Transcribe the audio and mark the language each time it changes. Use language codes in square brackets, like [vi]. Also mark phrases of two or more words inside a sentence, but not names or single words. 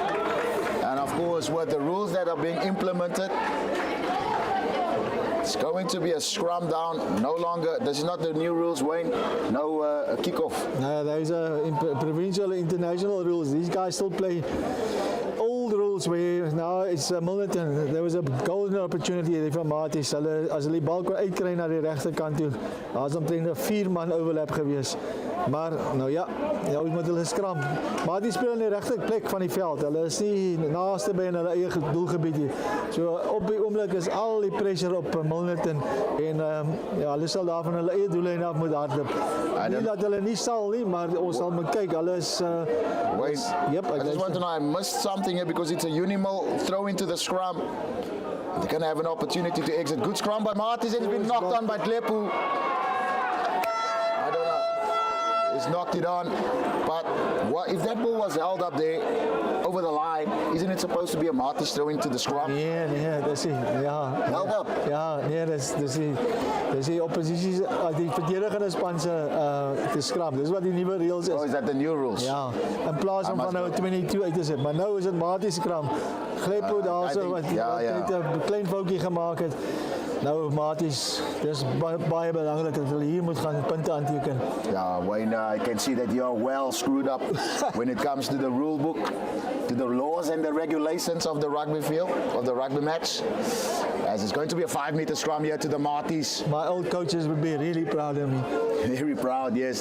[en] And of course, with the rules that are being implemented, it's going to be a scrum down. No longer, this is not the new rules, Wayne. No kickoff. No, those are provincial, international rules. These guys still play old rules where now it's Milnerton. There was a golden opportunity there for Martins. [af] As hulle die bal kon uitkry na die regterkant toe, daar's omtrent 'n [en] 4-man overlap [af] gewees. Maar nou ja, ons moet hulle skram. Martins speel in die regte plek van die veld. Hulle is nie naaste by hulle eie doelgebied nie. So op die oomblik is al die pressure op Milnerton en ja, hulle sal daar van hulle eie doellyn af moet hardloop. Nie dat hulle nie sal nie, maar ons sal moet kyk. Hulle is [en] wait. Yep, I just want to know, I missed something here because it's a Unimo throw into the scrum. They're going to have an opportunity to exit. Good scrum by Martins. It's been knocked on by Klepu. I don't know. He's knocked it on. But what if that ball was held up there over the line? Isn't it supposed to be a Martins throw into the scrum? [af] Nee, dis ja. [en] Held up. [af] Ja, nee, dis die oppositie, die verdedigende span se te skram. Dis wat die nuwe reëls is. [en] Oh, is that the new rules? [af] Ja, in plaas van nou 22 uit te sit, maar nou is dit Martins skram. Glepo daarso wat 'n klein foutjie gemaak het. Nou Martins, dis baie belangrik dat hulle hier moet gaan punte aanteken. [en] Yeah, Wayne, I can see that you're well screwed up when it comes to the rule book, to the laws and the regulations of the rugby field, of the rugby match. As it's going to be a 5-meter scrum here to the Martins. My old coaches would be really proud of me. Very proud, yes.